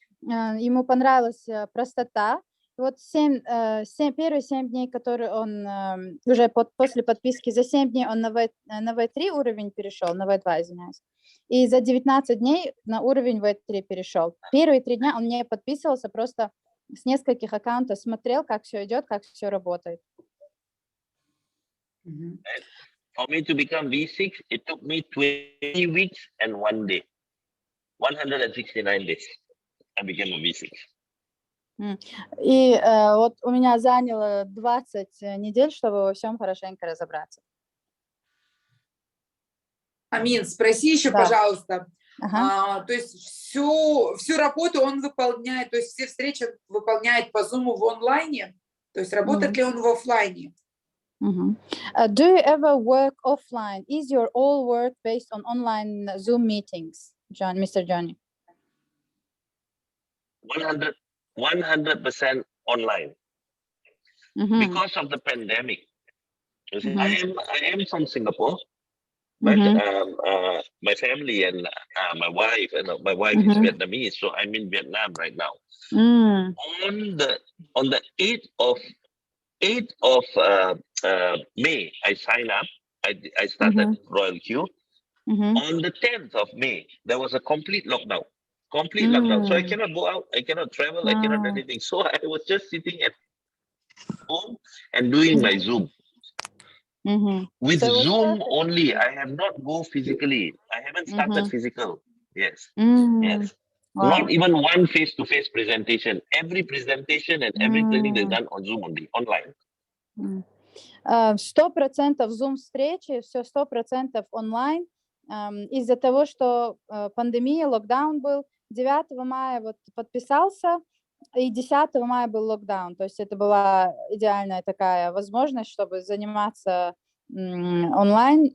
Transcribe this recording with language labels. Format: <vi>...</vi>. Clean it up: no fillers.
<ru>Ему понравилась простота. Вот первые 7 дней, которые он уже после подписки, за 7 дней он на V3 уровень перешел, на V2, извиняюсь. И за 19 дней на уровень V3 перешел. Первые 3 дня он не подписывался, просто с нескольких аккаунтов смотрел, как все идет, как все работает.</ru> <en>For me to become V6, it took me 20 weeks and 1 day. 169 days. I became a V6.</en> <ru>И вот у меня заняло 20 недель, чтобы во всем хорошенько разобраться. Амин, спроси еще, пожалуйста. То есть всю работу он выполняет, то есть все встречи выполняет по Zoom в онлайне? То есть работает ли он в офлайне?</ru> <en>Do you ever work offline? Is your all work based on online Zoom meetings, Mr. Johnny? 100% online because of the pandemic. You see, I am from Singapore, but my family and my wife is Vietnamese, so I'm in Vietnam right now. On the 8th of May, I signed up. I started RoyalQ. On the 10th of May, there was a complete lockdown. So I cannot go out, I cannot travel, I cannot do anything. So I was just sitting at home and doing my Zoom. With So Zoom only, I have not go physically. I haven't started physical. Yes. Yes. Wow. Not even one face-to-face presentation. Every presentation and every training is done on Zoom only, online.</en> <ru>100% Zoom-встречи, все 100% онлайн. Из-за того, что пандемия, локдаун был, 9 мая вот подписался, и 10 мая был локдаун. То есть это была идеальная такая возможность, чтобы заниматься онлайн.</ru>